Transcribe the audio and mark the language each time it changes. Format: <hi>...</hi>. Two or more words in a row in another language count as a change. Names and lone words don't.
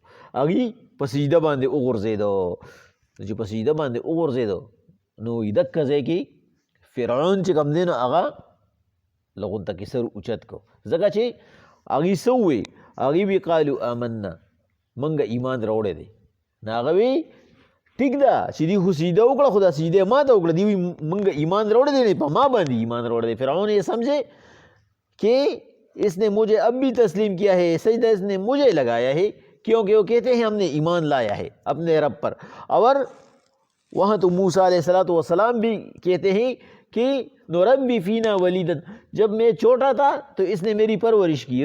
<ps>هغې په سجده باندې وغورځېده. چې په سجده باندې وغورځېده نو دکه ځای کې فرعون چې کوم دی نو هغه لغون ته کې سر اوچت کو، ځکه چې هغې څه ووایي، هغې وی</ps> <ar>قالو آمنا،</ar> <ps>منګه ایمان راوړی دی. نو هغه وی ټیک ده چې دوی خو سیده وکړه، خو دا سیده ما ته وکړه. دوی وی منګه ایمان راوړی دی، په ما باندې ایمان راوړی دی.</ps> <ur>فرعون یہ سمجھے کہ اس نے مجھے اب بھی تسلیم کیا ہے، سجدہ اس نے مجھے لگایا ہے، کیونکہ وہ کہتے ہیں ہم نے ایمان لایا ہے اپنے رب پر. اور وہاں تو موسیٰ علیہ السلام بھی کہتے ہیں کہ</ur> <ar>نربی فینا ولیدن،</ar> <ur>جب میں چھوٹا تھا تو اس نے میری پرورش کی.</ur>